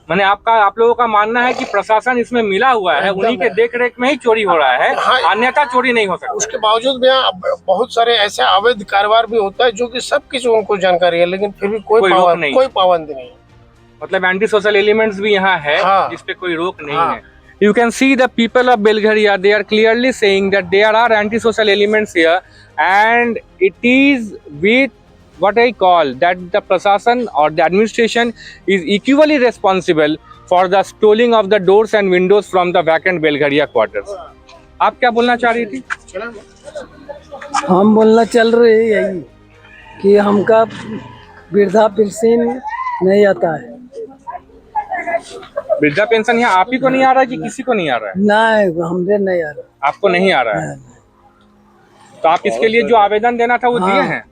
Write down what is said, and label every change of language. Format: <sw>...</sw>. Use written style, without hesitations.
<hi>मैंने आप लोगों का मानना है कि प्रशासन इसमें मिला हुआ है, उन्हीं के देख रेख में ही चोरी हो रहा है, अन्यथा चोरी नहीं हो सकता। उसके बावजूद भी यहाँ बहुत सारे ऐसे अवैध कारोबार भी होता है जो कि सब कुछ उनको जानकारी है, लेकिन फिर भी कोई पाबंदी नहीं है। मतलब एंटी सोशल एलिमेंट्स भी यहाँ है, जिसपे कोई रोक नहीं है।</hi> <en>You can see the people of Belgharia, they are clearly saying that there are anti-social elements here, and it is with what I call that the Prasashan or the administration is equally responsible for the stealing of the doors and windows from the vacant Belgharia quarters.</en> <hi>आप क्या बोलना चाह रही थी? हम बोलना चल रहे यही कि हमका वृद्धा पेंशन नहीं आता है, वृद्धा पेंशन यहाँ आप ही को नहीं आ रहा है कि किसी को नहीं आ रहा है? नहीं हमरे नहीं आ रहा। आपको नहीं आ रहा है, तो आप इसके लिए जो आवेदन देना था वो दिए हैं?</hi>